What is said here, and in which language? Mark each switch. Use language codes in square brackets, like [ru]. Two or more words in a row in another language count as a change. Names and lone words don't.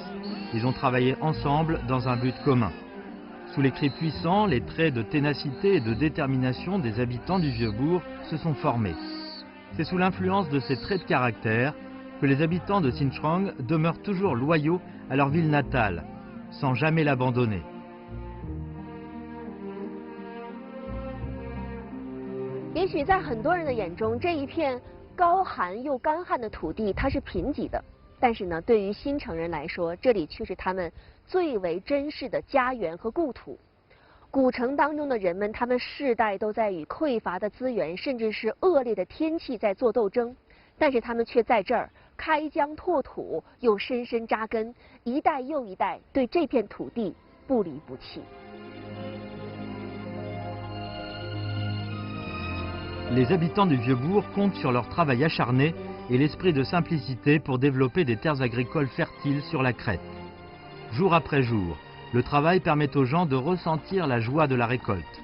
[fr] Ils ont travaillé ensemble dans un but commun. Sous les cris puissants, les traits de ténacité et de détermination des habitants du vieux bourg se sont formés. C'est sous l'influence de ces traits de caractère que les habitants de Xinjiang demeurent toujours loyaux à leur ville natale, sans jamais l'abandonner. [zh] 也许在很多人的眼中，这一片高寒又干旱的土地它是贫瘠的，但是呢，对于新城人来说，这里却是他们最为珍视的家园和故土。古城当中的人们，他们世代都在与匮乏的资源，甚至是恶劣的天气在做斗争，但是他们却在这儿开疆拓土，又深深扎根，一代又一代对这片土地不离不弃。 [fr] Les habitants du Vieux-Bourg comptent sur leur travail acharné et l'esprit de simplicité pour développer des terres agricoles fertiles sur la crête. Jour après jour, le travail permet aux gens de ressentir la joie de la récolte.